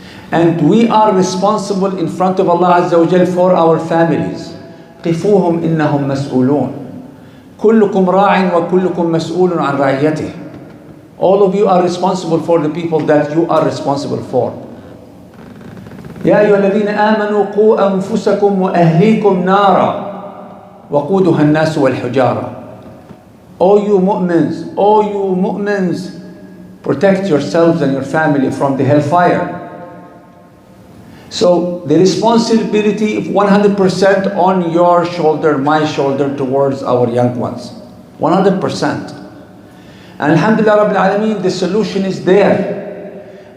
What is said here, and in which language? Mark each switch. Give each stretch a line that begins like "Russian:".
English: And we are responsible in front of Allah Azza wa Jal for our families.
Arabic: قِفُوهُمْ إِنَّهُمْ مَسْئُولُونَ كُلُّكُمْ رَاعٍ وَكُلُّكُمْ مَسْئُولٌ عَنْ رَعِيَّتِهِ.
English: All of you are responsible for the people that you are responsible for.
Arabic: يا أيها الذين آمنوا قوا أنفسكم وأهليكم نارا وقودها الناس والحجارة.
English: O you mu'mins, protect yourselves and your family from the hellfire. So the responsibility of 100% on your shoulder, my shoulder, towards our young ones. 100%. And alhamdulillah Rabbil Alameen, the solution is there.